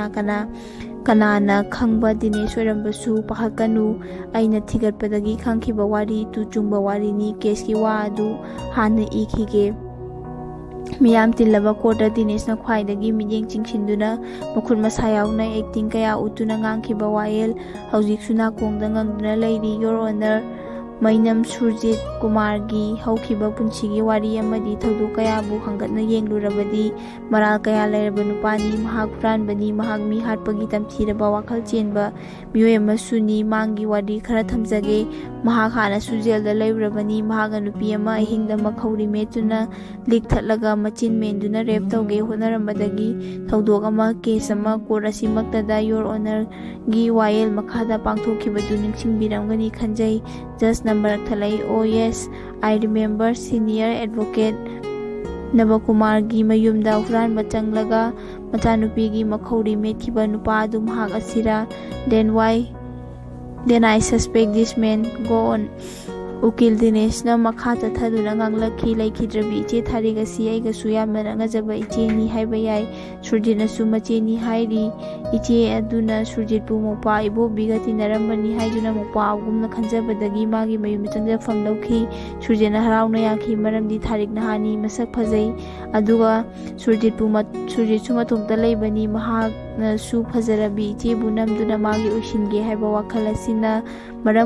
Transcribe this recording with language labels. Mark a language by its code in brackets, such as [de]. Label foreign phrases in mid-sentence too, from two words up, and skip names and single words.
[mni] kanana khangba Dinesh oirambasu pakhakanu aina thigatpadagi khangkhiba wari tu chungba wari ni case ki wa adu hana ikhige miyam tilaba kota Dinesh na khwaidagi miyeng chingshinduna makhut masa yauna acting kaya utuna ngangkhiba wayel hauzik suna kongda ngangduna leiri [en] your honor [mni] mainam Surjit Kumar gi haukhiba punchigi wari amadi thodu kaya bu hangatna yenglurabadi maral kaya leiraba nupani mahak huranbani mahak mi hatpagi tamthiraba wakhal chenba miyoy amasuni mangi wari khara thamjage mahak hana sujel da leirabani mahak nupi ama ahingda makhauri metuna likthatlaga machin menduna rep tawge honarambadagi thodok ama case ama court asimaktada [en] your honor [mni] gi wayel makhada pangthokhibadu ningsingbiramgani khanjai just number thalai [en] oh yes I remember senior advocate [mni] Nabakumar gi mayumda huran bachanglaga machanupi gi makhauri metkiba nupa adu mahak asira [en] then I suspect this man go on [mni] ukil Dinesh na makha tathaduna nganglakhi laikhidrabi iche thariga si aiga suyamna ngajaba iche ni haiba yai Surjit na su mache ni hairi iche aduna Surjit pu mopa ibo biga tinarambani haiduna mopa agumna khanjabadagi magi mayum changja famlauki Surjit na harauna yakhi maramdi tharik na hani masak phajai aduga Surjit suma tumta leibani mahak na su phajarabi iche bu namduna magi oishinge haiba wakhal asina maram